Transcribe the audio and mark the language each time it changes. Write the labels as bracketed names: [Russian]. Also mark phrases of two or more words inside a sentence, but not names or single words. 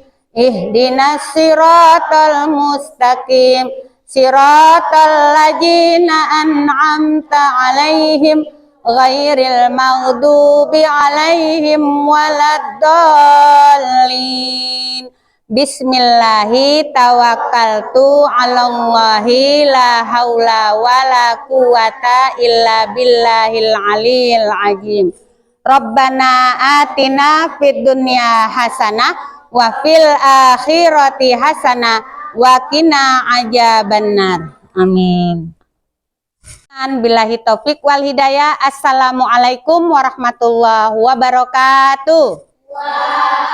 [Arabic] اهدنا الصراط المستقيم. صراط الذين أنعمت عليهم غير المغضوب عليهم ولا الضالين. بسم الله توكلت على الله لا حول ولا قوة إلا بالله العلي العظيم. ربنا آتنا في الدنيا حسنة وفي الآخرة حسنة وقنا عذاب النار. Amin. بالله التوفيق والهداية. السلام عليكم ورحمة الله وبركاته.